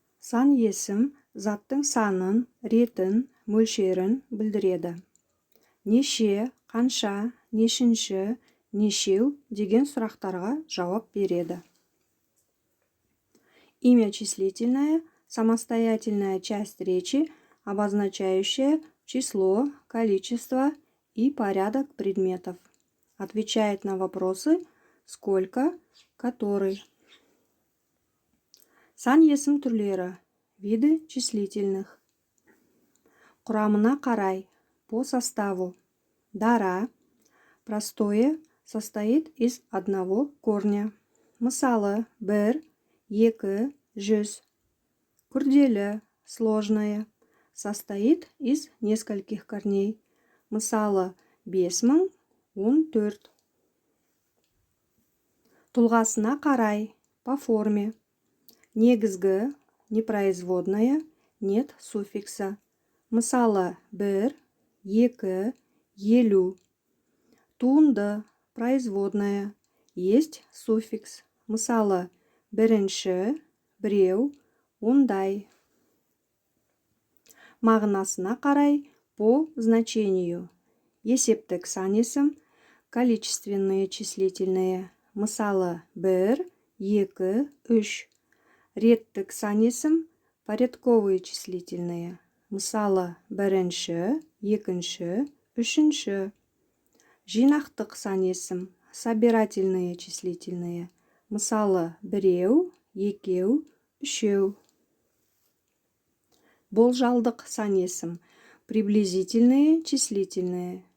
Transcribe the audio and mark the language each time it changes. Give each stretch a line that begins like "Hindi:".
Kazakh: Сан есім заттың санын, ретін, мөлшерін білдіреді. Неше, қанша, нешінші, нешеу деген сұрақтарға жауап береді.
Russian: Имя числительное – самостоятельная часть речи, обозначающая число, количество и порядок предметов. Отвечает на вопросы «сколько», «который».
Kazakh: Сан есім түрлері,
Russian: виды числительных.
Kazakh: Құрамына қарай,
Russian: по составу.
Kazakh: Дара,
Russian: простое, состоит из одного корня.
Kazakh: Мысалы, бір, екі, жүз. Күрделі,
Russian: сложное, состоит из нескольких корней.
Kazakh: Мысалы, 5000, 14. Тұлғасына қарай,
Russian: по форме.
Kazakh: Негізгі,
Russian: непроизводная, нет суффикса.
Kazakh: Мысалы, бір, екі, елу. Туынды,
Russian: производная, есть суффикс.
Kazakh: Мысалы, бірінші, біреу, ондай. Мағынасына қарай,
Russian: по значению.
Kazakh: Есептік сан есім,
Russian: количественные числительные.
Kazakh: Мысалы, бір, екі, үш. Реттік сан есім,
Russian: порядковые числительные.
Kazakh: Мысалы, бірінші, екінші, үшінші. Жинақтық сан есім,
Russian: собирательные числительные.
Kazakh: Мысалы, біреу, екеу, үшеу. Болжалдық сан есім,
Russian: приблизительные числительные.